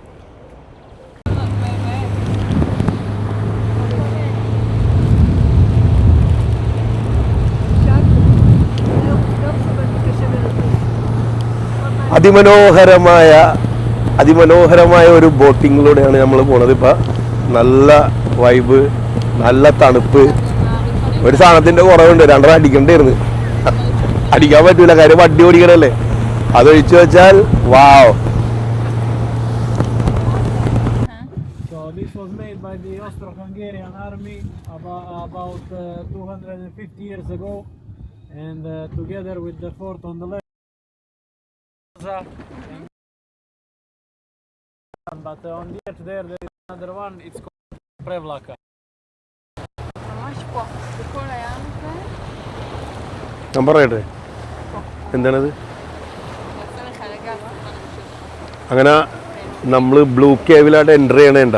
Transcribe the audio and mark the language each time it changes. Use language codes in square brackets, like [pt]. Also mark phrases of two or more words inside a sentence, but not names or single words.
[ml] അതിമനോഹരമായ ഒരു ബോട്ടിങ്ങിലൂടെയാണ് നമ്മൾ പോണത്. ഇപ്പം നല്ല വൈബ്, നല്ല തണുപ്പ്. ഒരു സാധനത്തിൻ്റെ കുറവുണ്ട്, 2 അടിക്കണ്ടായിരുന്നു. അടിക്കാൻ പറ്റൂല, കാര്യം വണ്ടി ഓടിക്കണല്ലേ. അതൊഴിച്ചു വെച്ചാൽ വാവ്. [en] So this was made by the Austro-Hungarian army about 250 years ago, and together with the fort on the left. But on the edge there is another one. It's called Prevlaka. [he] ממש פה, בכל הים הזה. [ml] ഞാൻ പറയട്ടെ എന്താണത്? [he] יוצא לך לגמרי. [ml] അങ്ങനെ നമ്മൾ ബ്ലൂ കേവിലായിട്ട് എൻ്റർ ചെയ്യണേണ്ട.